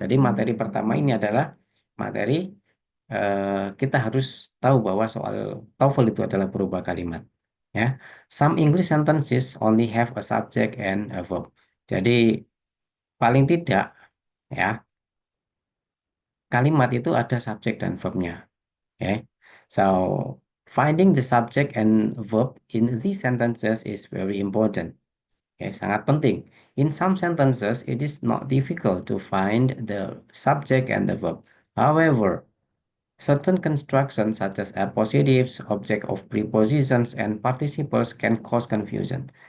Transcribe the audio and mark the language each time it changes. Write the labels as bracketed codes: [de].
[id] Jadi materi pertama ini adalah materi kita harus tahu bahwa soal TOEFL itu adalah berupa kalimat. [en] Ya, some English sentences only have a subject and a verb. [id] Jadi paling tidak ya kalimat itu ada subjek dan verbnya. [en] Okay? So, finding the subject and verb in these sentences is very important. Okay, [id] sangat penting. [en] In some sentences, it is not difficult to find the subject and the verb. However, certain constructions such as appositives, object of prepositions, and participles can cause confusion.